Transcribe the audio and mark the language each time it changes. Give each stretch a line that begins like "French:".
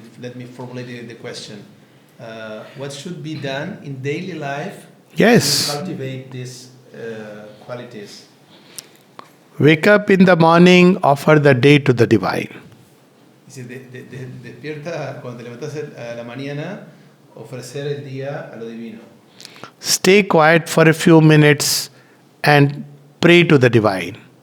English: Let me formulate the question. What should be done in daily life Yes. to cultivate these qualities? Wake up in the morning, offer the day to the divine.
Spanish: Dice, despierta cuando te levantas a la mañana, ofrecer el día a lo divino.
English: Stay quiet for a few minutes and pray to the divine.